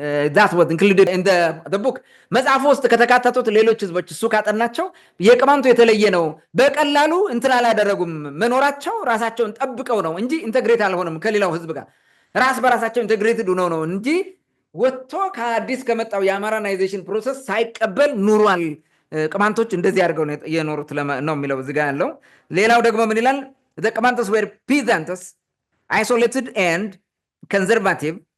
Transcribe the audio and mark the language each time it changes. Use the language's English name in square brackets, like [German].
[English] That was included in the book. [Amharic] መጽሐፍ ውስጥ ከተካተቱት ሌሎች ህዝቦች እሱ ካጠናቸው የቅማንቱ የተለየ ነው። በቀላሉ እንትን አላደረጉም። መኖራቸው ራሳቸውን ጠብቀው ነው እንጂ ኢንተግሬት አልሆነም ከሌላው ህዝብ ጋር ራስ በራሳቸው ኢንተግሬትድ ሆነው ነው እንጂ ወጥቶ ከአዲስ ከመጣው የአማራናይዜሽን ፕሮሰስ ሳይቀበል ኑሯል። ቅማንቶች እንደዚህ አድርገው የኖሩት ነው የሚለው እዚህ ጋር ያለው። ሌላው ደግሞ ምን ይላል? [English] the Kamantos were peasants, isolated and conservative.